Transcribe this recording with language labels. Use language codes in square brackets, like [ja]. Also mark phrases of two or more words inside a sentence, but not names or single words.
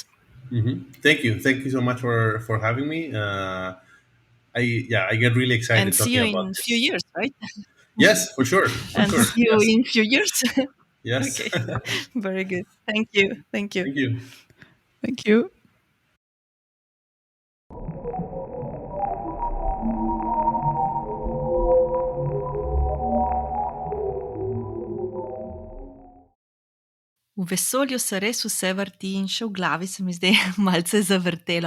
[en] Thank you so much for having me. I get really excited And see talking you about in a few this. years, right? Yes, for sure, for And sure. see you Yes, in a few years. yes. Okay, very good. Thank you. Thank you. Thank you. Thank you. [sl] V vesolju se res vse vrti in še v glavi se mi zdaj malce zavrtelo.